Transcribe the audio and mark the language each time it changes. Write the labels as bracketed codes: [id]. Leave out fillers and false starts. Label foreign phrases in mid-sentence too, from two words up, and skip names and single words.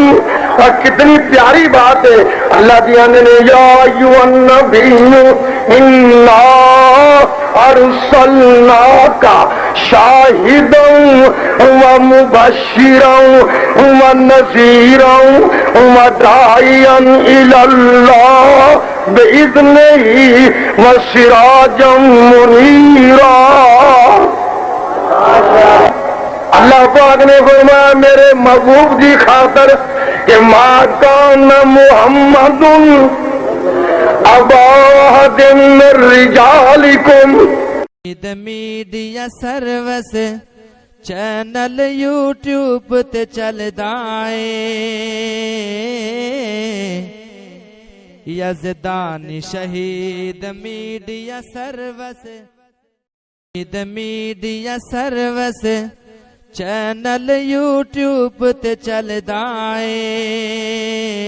[pa] اور کتنی پیاری بات ہے اللہ دیا نے [ar] يا أيها النبي إنا أرسلناك شاهدا و مبشرا و نذيرا و داعيا إلى الله بإذنه و سراجا منيرا. [pa] اللہ پاک نے فرمایا میرے محبوب جی خاطر کہ [ar] ما كان محمد أبا أحد من رجالكم. [pa] میڈیا سروس چینل یوٹیوب تے چلدا ہے یزدانی شہید میڈیا سروس چینل یوٹیوب تے چلدا ہے.